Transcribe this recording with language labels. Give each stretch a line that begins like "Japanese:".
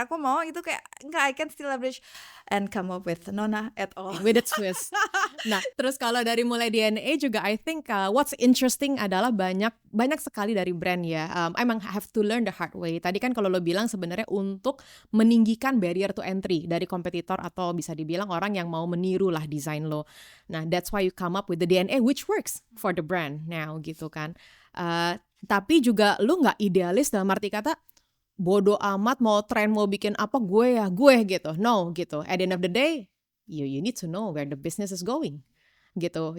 Indonesian: Aku mau itu kayak enggak,
English: I can still leverage and come up with Nona at all with a twist.
Indonesian: Nah, terus kalau dari mulai DNA juga
English: I think what's interesting
Indonesian: adalah banyak sekali dari brand ya. Emang
English: have to learn the hard way.
Indonesian: Tadi kan kalau lo bilang sebenarnya untuk meninggikan
English: barrier to entry
Indonesian: dari kompetitor atau bisa dibilang orang yang mau meniru lah desain lo. Nah,
English: that's why you come up with the DNA which works for the brand now
Indonesian: gitu kan. Tapi juga lo nggak idealis dalam arti kata bodo amat mau tren mau bikin apa gue gitu.
English: No
Indonesian: gitu.
English: At the end of the day, you need to know where the business is going
Indonesian: gitu.